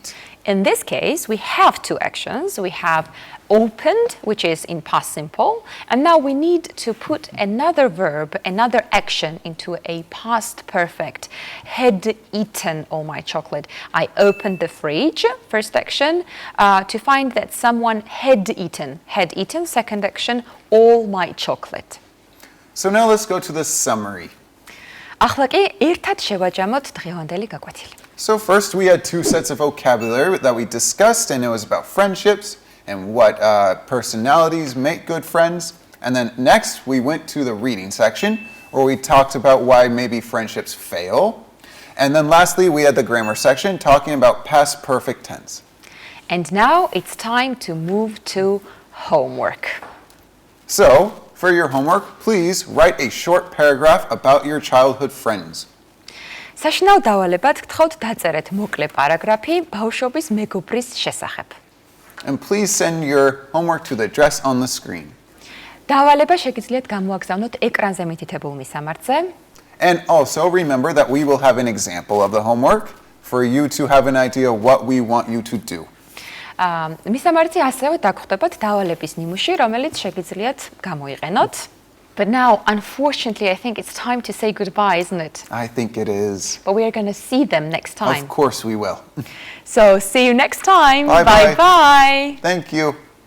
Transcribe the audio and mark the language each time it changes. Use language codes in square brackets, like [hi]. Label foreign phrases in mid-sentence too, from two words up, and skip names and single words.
[en] In this case, we have two actions. We have opened, which is in past simple, and now we need to put another verb, another action into a past perfect. Had eaten all my chocolate. I opened the fridge, first action, to find that someone had eaten. Had eaten, second action, all my chocolate. So now let's go to the summary. [ka] ახლა კი ერთად შევაჯამოთ დღევანდელი გაკვეთილი. [en] So first we had two sets of vocabulary that we discussed, and it was about friendships and what personalities make good friends. And then next we went to the reading section where we talked about why maybe friendships fail. And then lastly we had the grammar section talking about past perfect tense. And now it's time to move to homework. So for your homework, please write a short paragraph about your childhood friends. [ka] საშინაო დავალებად გთხოვთ დაწერეთ მოკლე პარაგრაფი ბავშვობის მეგობრის შესახებ. [en] And please send your homework to the address on the screen. [ka] დავალება შეგიძლიათ გამოაგზავნოთ ეკრანზე მითითებულ მისამართზე. [en] And also remember that we will have an example of the homework for you to have an idea what we want you to do. [ka] მისამართი ასევე დაგხვდებათ დავალების ნიმუში, რომელიც შეგიძლიათ გამოიყენოთ. [en] But now, unfortunately, I think it's time to say goodbye, isn't it? I think it is. But we are going to see them next time. Of course we will. So, see you next time. Bye-bye. Bye-bye. Thank you.